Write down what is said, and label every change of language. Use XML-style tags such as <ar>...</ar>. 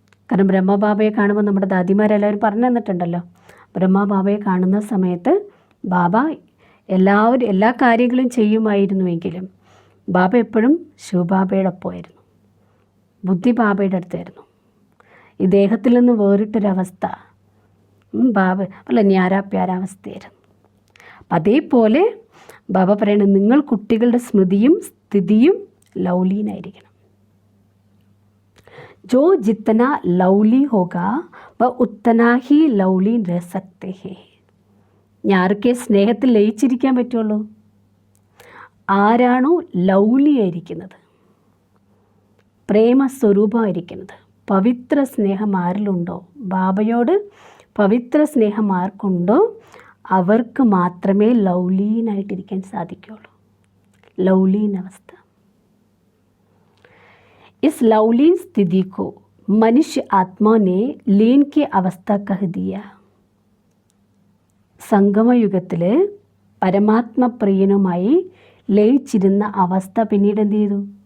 <ml>കാരണം ബ്രഹ്മബാബയെ കാണുമ്പോൾ നമ്മുടെ ദാദിമാരെല്ലാവരും പറഞ്ഞു തന്നിട്ടുണ്ടല്ലോ, ബ്രഹ്മബാബയെ കാണുന്ന സമയത്ത് ബാബ എല്ലാ കാര്യങ്ങളും ചെയ്യുമായിരുന്നുവെങ്കിലും ബാബ എപ്പോഴും ശിവബാബയുടെ ഒപ്പമായിരുന്നു, ബുദ്ധി ബാബയുടെ അടുത്തായിരുന്നു. ഈ ദേഹത്തിൽ നിന്ന് വേറിട്ടൊരവസ്ഥ ബാബ ന്യാരാ പ്യാരാവസ്ഥയായിരുന്നു. അതേപോലെ ബാബ പറയണത് നിങ്ങൾ കുട്ടികളുടെ സ്മൃതിയും സ്ഥിതിയും ലൗലീനായിരിക്കണം.</ml> <hi>जो जितना लवली होगा वह उतना ही लवलीन रह सकते हैं.</hi> <ml>ആർക്കേ സ്നേഹത്തിൽ ലയിച്ചിരിക്കാൻ പറ്റുള്ളൂ? ആരാണോ ലൗലി ആയിരിക്കുന്നത്, പ്രേമസ്വരൂപമായിരിക്കുന്നത്, പവിത്ര സ്നേഹം ആരിലുണ്ടോ, ബാബയോട് പവിത്ര സ്നേഹം ആർക്കുണ്ടോ അവർക്ക് മാത്രമേ ലൗലീനായിട്ടിരിക്കാൻ സാധിക്കുകയുള്ളൂ. ലൗലീൻ അവസ്ഥ.</ml> <hi>इस लवलीन स्थिति को मनुष्य आत्मा ने लीन की अवस्था कह दिया.</hi> <ml>സംഗമയുഗത്തിൽ പരമാത്മപ്രിയനുമായി ലയിച്ചിരുന്ന അവസ്ഥ പിന്നീട് എന്ത് ചെയ്തു?</ml>